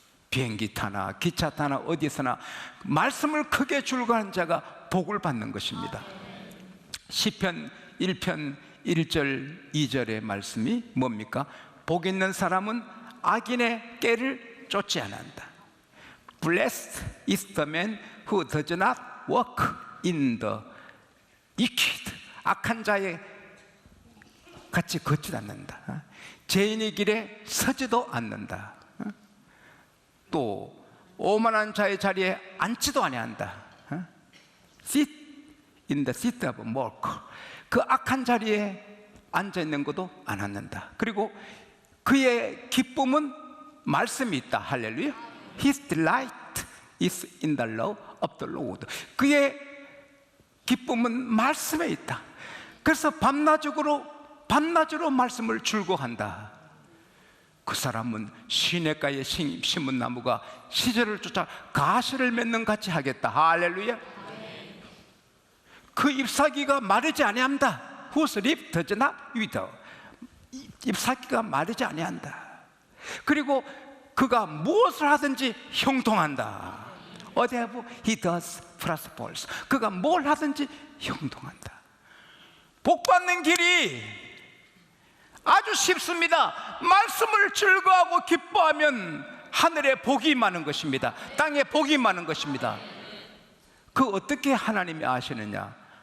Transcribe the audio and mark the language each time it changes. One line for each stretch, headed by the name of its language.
Korean: 비행기 타나 기차 타나 어디서나 말씀을 크게 줄거하는 자가 복을 받는 것입니다. 시편 1편 1절 2절의 말씀이 뭡니까? 복 있는 사람은 악인의 꾀를 쫓지 않는다.
English: Blessed is the man who does not walk in the wicked.
Korean: 악한 자의 같이 걷지 않는다. 죄인의 길에 서지도 않는다. 또 오만한 자의 자리에 앉지도 아니한다.
English: Sit in the seat of mocker.
Korean: 그 악한 자리에 앉아 있는 것도 안 앉는다. 그리고 그의 기쁨은 말씀이 있다. 할렐루야.
English: His delight is in the law of the Lord.
Korean: 그의 기쁨은 말씀에 있다. 그래서 밤낮으로 말씀을 줄거한다. 그 사람은 시냇가에 심은 나무가 시절을 쫓아 가시를 맺는 같이 하겠다. 할렐루야. 그 잎사귀가 마르지 아니한다.
English: Whose leaf does not wither.
Korean: 잎사귀가 마르지 아니한다. 그리고 그가 무엇을 하든지 형통한다.
English: whatever he does prospers.
Korean: 그가 뭘 하든지 형통한다. 복 받는 길이 아주 쉽습니다. 말씀을 즐거워하고 기뻐하면 하늘에 복이 많은 것입니다. 땅에 복이 많은 것입니다. 그 어떻게 하나님이 아시느냐?